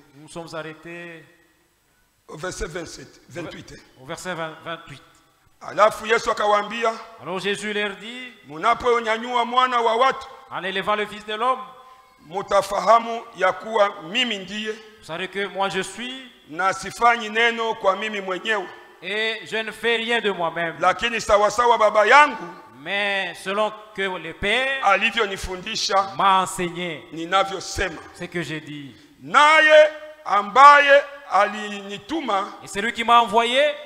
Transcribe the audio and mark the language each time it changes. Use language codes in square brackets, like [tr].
[fr] Nous sommes arrêtés Au verset 27, 28. au verset 28. [sw] Alafu Yesu akawaambia, [fr] Alors Jésus leur dit, [sw] munaponyanyua mwana wa watu, [fr] en élevant le Fils de l'homme, [sw] mutafahamu ya kuwa mimi ndiye, [fr] vous savez que moi je suis [sw] na sifanyi neno kwa mimi mwenyewe, [fr] et je ne fais rien de moi-même. [sw] lakini sawasawa baba yangu [fr] Mais selon que le Père [sw] alivyonifundisha [fr] m'a enseigné [sw] ninavyosema. [fr] ce que j'ai dit. [sw] Naye ambaye alinituma, [fr] Et celui qui m'a envoyé,